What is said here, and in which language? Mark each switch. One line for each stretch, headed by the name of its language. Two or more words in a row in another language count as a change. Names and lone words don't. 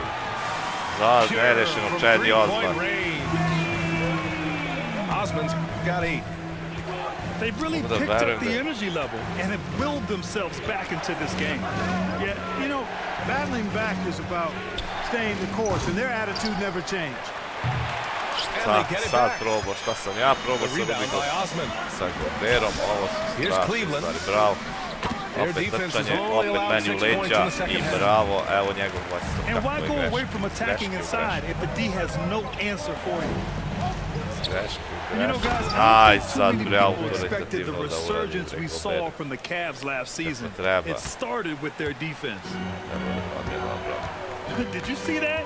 English: Osman's got 8. They've really picked up the energy level and have willed themselves back into this game. Yeah, you know, battling back is about staying the course, and their attitude never changed.
Serbian: Sad probao, šta sam ja probao, sa Goberom, ovo su strašne stvari, bravo. Opet trčanje, opet meni u leđa i bravo, evo njegov vlastno.
English: And why go away from attacking inside if the D has no answer for you? You know, guys, I don't think too many people expected the resurgence we saw from the Cavs last season. It started with their defense. Did you see that?